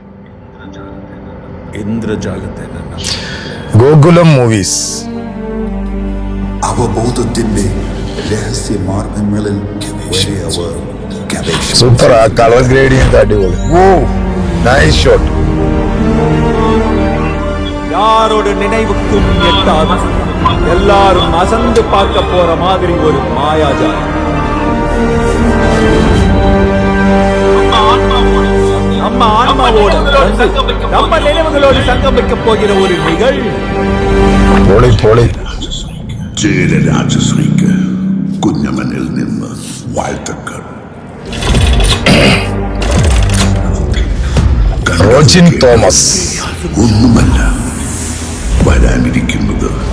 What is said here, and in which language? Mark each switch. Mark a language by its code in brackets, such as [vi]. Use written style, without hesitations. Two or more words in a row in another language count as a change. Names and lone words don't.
[ml] ഇന്ദ്രജാലത്തെ ഗോകുലം മൂവീസ് അവബോധത്തിന്റെ രഹസ്യ മാർഗങ്ങളിൽ വരെ അവർ സൂപ്പർ. ആ [en] color gradient [ml] അടിപൊളി. ഓ [en] nice shot. [ta] யாரோட நினைவுக்கும் எட்டாது எல்லாரும் அசந்து பார்க்க போற மாதிரி ஒரு மாயாஜாலம். நம்ம ஆன்மாவோட நம்ம நினைவுகளோடு சங்கமிக்க போகிற ஒரு நிகழ்வு. [ml] പൊളി പൊളി. ചേരരാജശ്രീക്ക് കുഞ്ഞമ്മനിൽ നിന്ന് വാഴ്ത്തക്കൾ. റോജിൻ തോമസ് ഒന്നുമല്ല വരാനിരിക്കുന്നത്.